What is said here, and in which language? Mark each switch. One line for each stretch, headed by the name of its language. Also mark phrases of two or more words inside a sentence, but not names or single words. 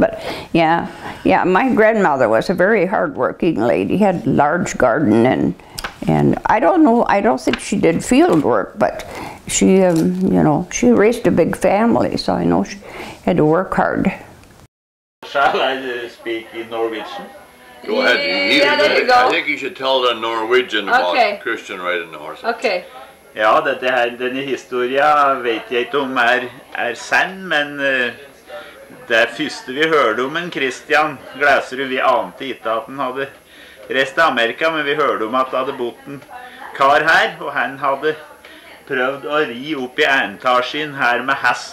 English: But yeah, my grandmother was a very hard-working lady, had a large garden, and I don't know, I don't think she did field work, but she, you know, she raised a big family, so I know she had to work hard. Shall I speak in Norwegian? Go ahead. Yeah, there you go. I think you should tell the Norwegian about Okay. Christian riding the horse. Okay.
Norwegian: Ja, denne historien vet jeg ikke om er sann, men det første vi hørte om en Christian Glasrud, vi ante ikke at han hadde reist til Amerika, men vi hørte om at det hadde bodd en kar her, og han hadde prøvd å ri opp i etasjen her med hest.